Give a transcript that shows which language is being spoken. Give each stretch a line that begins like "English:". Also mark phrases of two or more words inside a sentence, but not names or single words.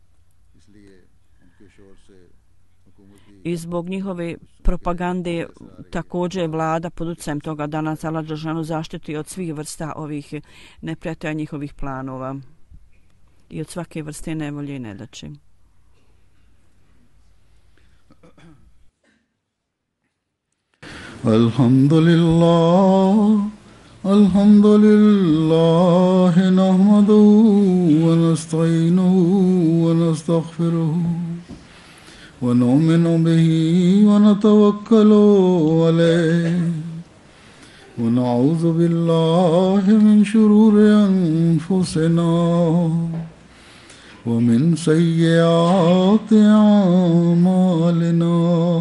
Bosnian: I zbog njihove propagande također vlada pod utjecajem toga da nas Allah dželle zaštiti od svih vrsta ovih neprijatelja njihovih planova i od svake vrste nevolje i nedaće.
Arabic: الحمد لله نحمده ونستعينه و نستغفره ونؤمن به ونتوكل عليه ونعوذ بالله من شرور أنفسنا ومن سيئات أعمالنا.